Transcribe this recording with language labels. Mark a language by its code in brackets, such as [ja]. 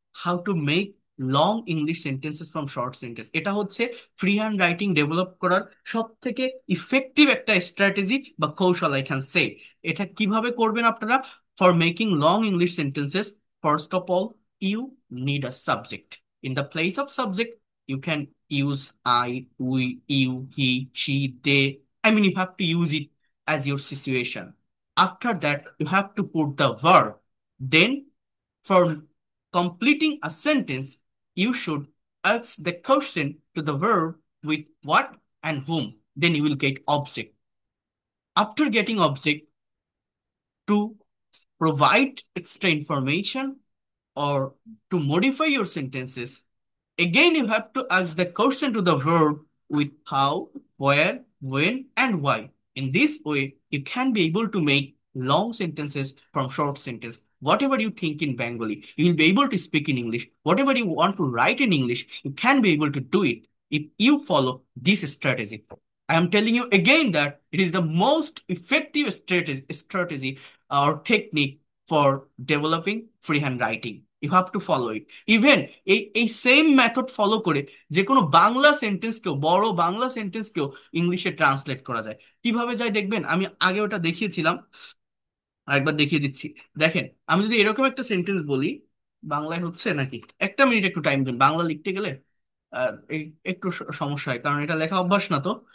[en] How to make long English sentences from short sentence. [bn] এটা হচ্ছে free hand writing develop করার সব থেকে ইফেক্টিভ একটা স্ট্র্যাটেজি বা কৌশল, [en] I can say. [bn] এটা কিভাবে করবেন আপনারা? [en] For making long English sentences, first of all, you need a subject. In the place of subject, you can use I, we, you, he, she, they. I mean, you have to use it as your situation. After that, you have to put the verb. Then, for completing a sentence, you should ask the question to the verb with what and whom. Then you will get object. After getting object, to provide extra information or to modify your sentences, again you have to ask the question to the verb with how, where, when, and why. In this way, you can be able to make long sentences from short sentence. Whatever you think in Bengali, you will be able to speak in English. Whatever you want to write in English, you can be able to do it if you follow this strategy. I am telling you again that it is the most effective strategy or technique for developing freehand writing. You have to follow it. [bn] Even এই same method follow করে যে কোনো বাংলা সেন্টেন্সকেও, বড় বাংলা সেন্টেন্সকেও ইংলিশে translate করা যায়। কিভাবে যায় দেখবেন? আমি আগে ওটা দেখিয়েছিলাম, আরেকবার দেখিয়ে দিচ্ছি। দেখেন, আমি যদি এরকম একটা সেন্টেন্স বলি, বাংলায় হচ্ছে নাকি, একটা মিনিট একটু টাইম দিন, বাংলা লিখতে গেলে এই একটু সমস্যা হয়, কারণ এটা লেখা অভ্যাস না তো।